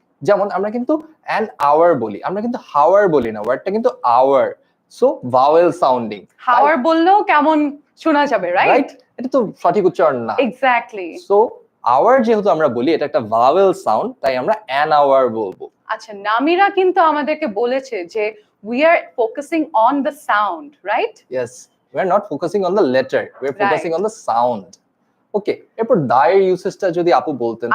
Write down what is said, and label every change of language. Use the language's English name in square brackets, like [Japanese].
[Bangla] যেমন আমরা কিন্তু অ্যান আওয়ার বলি, আমরা কিন্তু হাওয়ার বলি না, ওয়ার্ডটা কিন্তু আওয়ার। So vowel sounding. হাওয়ার বললেও কেমন শোনা যাবে, রাইট? এটা তো সঠিক উচ্চারণ না। [English] Exactly. [Bangla] সো আওয়ার যেহেতু আমরা বলি এটা একটা ভাওয়েল সাউন্ড, তাই আমরা অ্যান আওয়ার বলবো। আচ্ছা, নামিরা কিন্তু আমাদেরকে বলেছে যে [English] we are focusing on the sound, right? Yes, we are not focusing on the letter, we are focusing Right. on the sound. [Bangla] ওকে, এরপর দায়ের ইউসেজটা যদি আপু বলতেন।